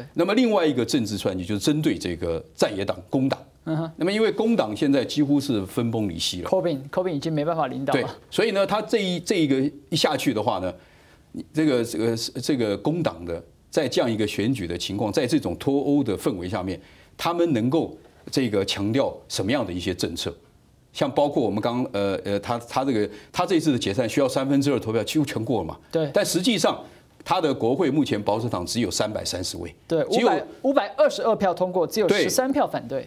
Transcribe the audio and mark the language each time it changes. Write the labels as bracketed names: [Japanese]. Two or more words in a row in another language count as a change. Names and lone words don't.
[Chinese] 那麼另外一個政治算計就是針對這個在野黨工黨。那麼因為工黨現在幾乎是分崩離析了。Corbyn 已經沒辦法領導了。對。所以呢，他這一個一下去的話呢，這個工黨的在這樣一個選舉的情況，在這種脫歐的氛圍下面，他們能夠這個強調什麼樣的一些政策？像包括我们他这一次的解散需要2/3投票，几乎全过了嘛。对。但实际上，他的国会目前保守党只有330位。对，522票通过，只有13票反对。